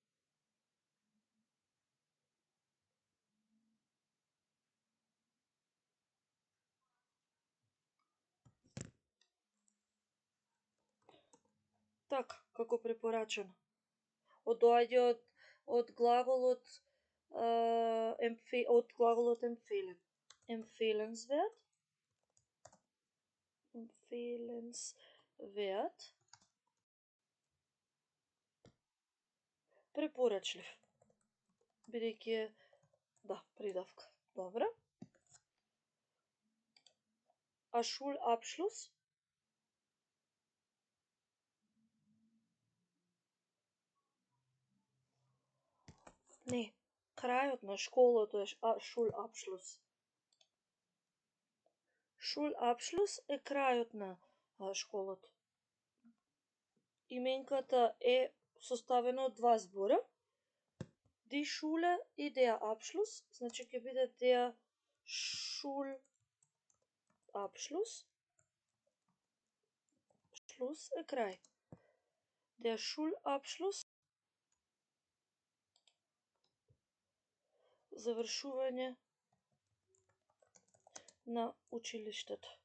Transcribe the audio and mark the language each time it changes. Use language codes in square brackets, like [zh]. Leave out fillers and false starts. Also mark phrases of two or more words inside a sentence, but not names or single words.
[mk] Така, како препорачено. Доаѓа од глаголот empfehlen. [de] Empfehlenswert. Empfehlenswert. [mk] Препорачлив. Бидејќи да, придавка. Добро. А Schulabschluss? Не, крајот на школото е Schulabschluss. Schulabschluss е крајот на школото. Именката е составена од два збора. [de] Die Schule [mk] и [de] der Abschluss, [mk] значи ќе биде [de] der Schulabschluss. [mk] Schluss е крај. [de] Der Schulabschluss, [mk] завршување на училиштето.